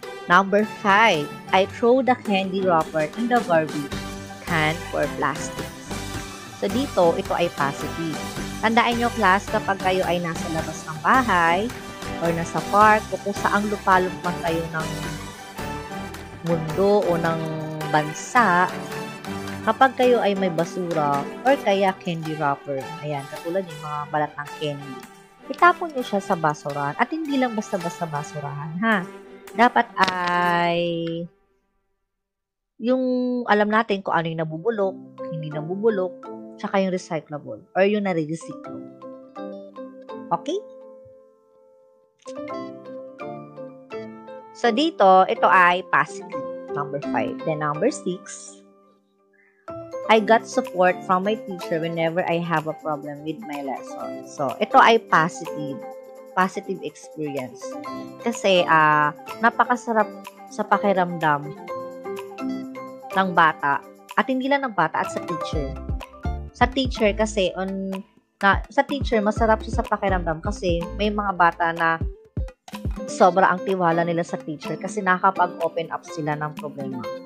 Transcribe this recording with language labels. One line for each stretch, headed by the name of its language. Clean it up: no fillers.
English: Number 5, I throw the candy wrapper in the garbage can for plastics.
Filipino: So, dito, ito ay positive. Tandaan nyo, class, kapag kayo ay nasa labas ng bahay or nasa park o kung saang lupalop man kayo ng mundo o ng bansa, kapag kayo ay may basura or kaya candy wrapper, ayan, katulad yung mga balat ng candy, itapon nyo siya sa basurahan. At hindi lang basta-basta basurahan, ha? Dapat ay yung alam natin kung ano yung nabubulok, hindi nabubulok, tsaka yung recyclable or yung nare-recycle. Okay? So, dito, ito ay positive. Number 5.
English: Then, number 6, I got support from my teacher whenever I have a problem with my lesson.
Filipino: So, ito ay positive. Positive experience. Kasi, napakasarap sa pakiramdam ng bata. At hindi lang ng bata, at sa teacher. Sa teacher kasi, sa teacher, masarap siya sa pakiramdam kasi may mga bata na sobra ang tiwala nila sa teacher kasi nakakapag-open up sila ng problema.